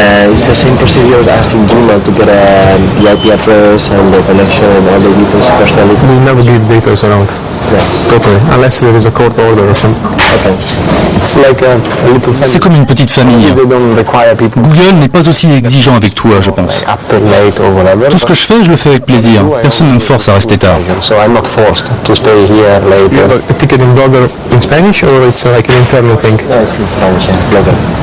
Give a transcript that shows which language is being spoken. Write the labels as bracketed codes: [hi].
[en] It's the same procedure as asking Gmail to get the IP address and the connection and all the details, personality. We never give details around. Yes. Totally. Unless there is a court order or something. Okay. It's like a little family. [fr] C'est comme une petite famille. Google n'est pas aussi exigeant avec toi, je pense. Tout ce que je fais, je le fais avec plaisir. Personne ne me force à rester tard. [en] So I'm not forced to stay here later. You have a ticketing blogger in Spanish or it's like an internal thing? No, it's in Spanish, yes, blogger.